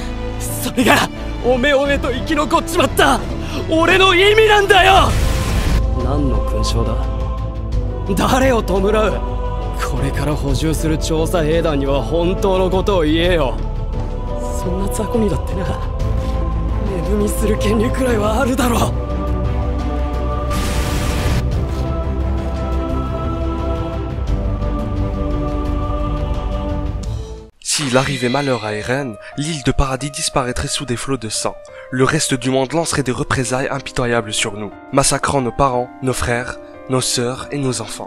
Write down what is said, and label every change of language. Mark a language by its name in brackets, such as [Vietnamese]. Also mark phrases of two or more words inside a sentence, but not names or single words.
[Japanese] それがおめおめと生き残っちまった俺の意味なんだよ。何の勲章だ？誰を弔う？これから補充する調査兵団には本当のことを言えよ。そんな雑魚にだってな、値踏みする権利くらいはあるだろう。 [French] S'il arrivait malheur à Eren, l'île de Paradis disparaîtrait sous des flots de sang. Le reste du monde lancerait des représailles impitoyables sur nous, massacrant nos parents, nos frères, nos sœurs et nos enfants.